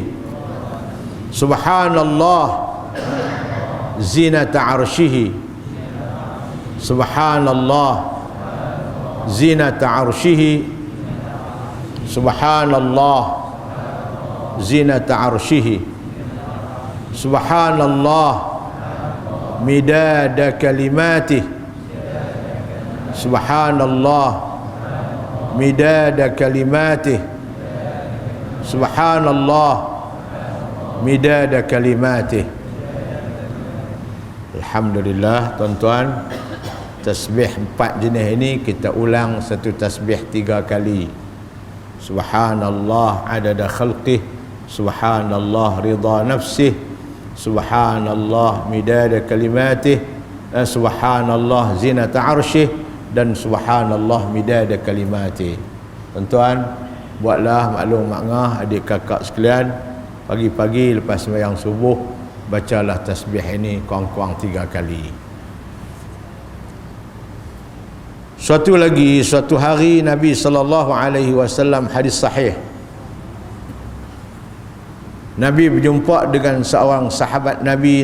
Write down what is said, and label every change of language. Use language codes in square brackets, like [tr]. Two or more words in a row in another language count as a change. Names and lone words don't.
[ar] سبحان الله زنة عرشه. سبحان الله زنة عرشه. سبحان الله زنة عرشه. سبحان الله مداد كلماته. سبحان الله مداد كلماته. سبحان الله مداد كلماته. [ms] Alhamdulillah tuan-tuan, tasbih 4 jenis ini kita ulang satu tasbih 3 kali. [ar] سبحان الله عدد خلقه. سبحان الله رضا نفسه. سبحان الله مداد كلماته. سبحان الله زنة عرشه. Dan سبحان الله مداد كلماته. [ms] Tuan-tuan, buatlah maklum makngah adik kakak sekalian, pagi-pagi lepas sembahyang subuh bacalah tasbih ini kurang-kurang 3 kali. Suatu hari Nabi SAW, hadis sahih, Nabi berjumpa dengan seorang sahabat Nabi.